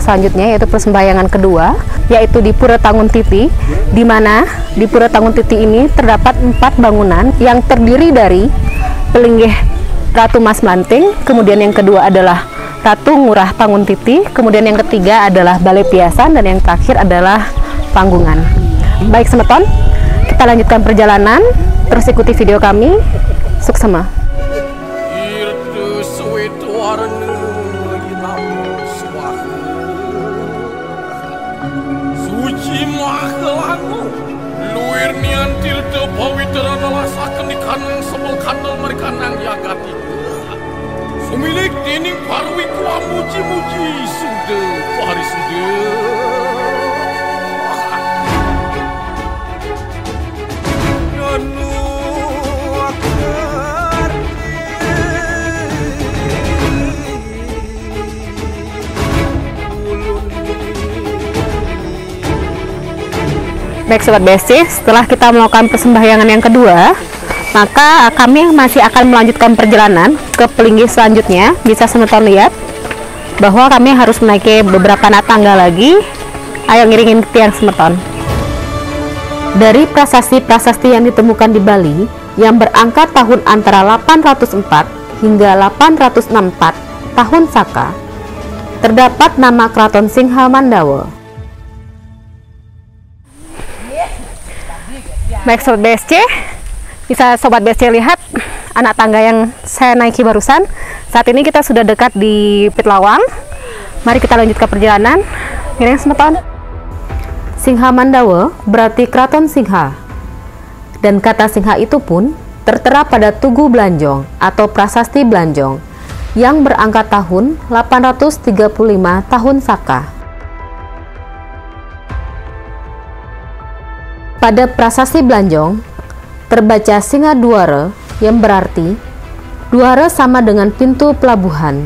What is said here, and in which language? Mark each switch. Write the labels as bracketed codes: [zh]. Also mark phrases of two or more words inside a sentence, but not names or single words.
[id] selanjutnya, yaitu persembahyangan kedua, yaitu di Pura Tangun Titi, di mana di Pura Tangun Titi ini terdapat 4 bangunan yang terdiri dari pelinggih Ratu Mas Manting, kemudian yang kedua adalah Ratu Ngurah Tangun Titi, kemudian yang ketiga adalah Balai Piasan, dan yang terakhir adalah Panggungan. Baik semeton, kita lanjutkan perjalanan, terus ikuti video kami. Suksema. [kaw] Suci magelangu luir niantil te pawitra nalasaken ikanang sebel kandel mereka nang jagati sumilik dining parwi ku muji-muji sude pari sude anu [id] Baik Sobat BSC, setelah kita melakukan persembahyangan yang kedua, maka kami masih akan melanjutkan perjalanan ke pelinggih selanjutnya. Bisa semeton lihat bahwa kami harus menaiki beberapa tangga lagi. Ayo [ban] ngiringin tiang semeton. [id] Dari prasasti-prasasti yang ditemukan di Bali yang berangkat tahun antara 804 hingga 864 tahun Saka, terdapat nama Keraton Singha Mandawa. Baik Sobat BSC, bisa Sobat BSC lihat anak tangga yang saya naiki barusan. Saat ini kita sudah dekat di Pitlawang. Mari kita lanjutkan perjalanan. Miring semeton. Singha Mandawa berarti Keraton Singha. Dan kata Singha itu pun tertera pada Tugu Blanjong atau Prasasti Blanjong yang berangkat tahun 835 tahun Saka. Pada Prasasti Blanjong terbaca Singa Duara yang berarti duara sama dengan pintu pelabuhan.